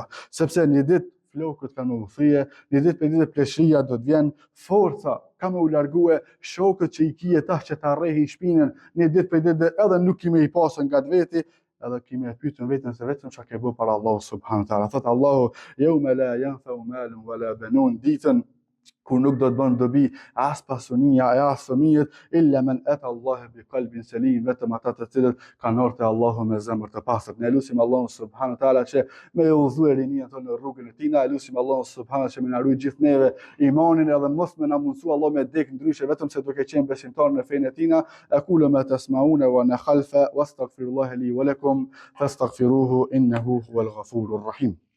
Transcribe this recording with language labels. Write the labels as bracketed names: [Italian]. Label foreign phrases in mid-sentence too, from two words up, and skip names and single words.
[Albanian] Sepse një ditë flokët kanë më thye, një ditë për ditë pleshia do të vjen, forca ka më u largue, shokët që i kije tash që ta rrehin shpinën, një ditë për ditë edhe nuk kime i pasën nga veti, edhe kime e pyetën veten se vetëm çka ke bë para Allahu [Arabic] سبحانه وتعالى. [Albanian] Thot Allahu, [Arabic] يوم لا ينفع مال ولا بنون, [Albanian] ditën kur nuk do të bën dobi as pasunia as fëmijët, [Arabic] إلا من أتى الله بقلب سليم, [Albanian] vetëm ata të cilët kanë ardhur te Allahu me zemër të pastër. Ne lutim Allahun [Arabic] سبحانه وتعالى [Albanian] që me udhëzuar rinin tonë në rrugën e tij. Ne lutim Allahun subhanahu që më na ruaj gjithë neve imanin edhe mos më na mundsu Allah me dek ndryshe vetëm se duke qenë besimtar në fenë e tina. [Arabic] أقول ما تسمعون وأنا خلف وأستغفر الله لي ولكم فاستغفروه إنه هو الغفور الرحيم.